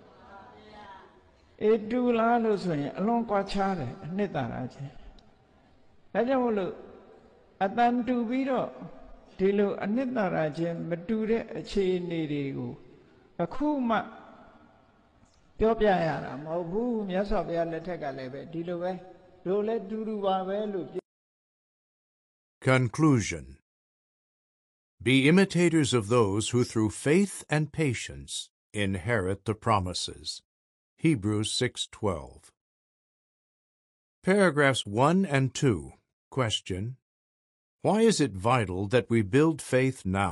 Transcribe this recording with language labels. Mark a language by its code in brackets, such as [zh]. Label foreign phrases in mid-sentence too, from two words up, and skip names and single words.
[my] တူလားလို့ဆိုရင်အလွန်ကွာခြားတယ်အနှစ်သာရချင်းဒါကြောင့်မို့လို့အတန်တူပြီးတော့ဒီလိုအနှစ်သာရချင်းမတူတဲ့အခြေအနေတွေကိုအခုမှပြောပြရတာမဟုတ်ဘူးမြတ်စွာဘုရားလက်ထက်ကလည်းပဲဒီလိုပဲတို့လည်းတူတူပါပဲလို့ [en] Conclusion. Be imitators of those who through faith and patience inherit the promises. Hebrews 6:12. Paragraphs 1 and 2. Question: why is it vital that we build faith now?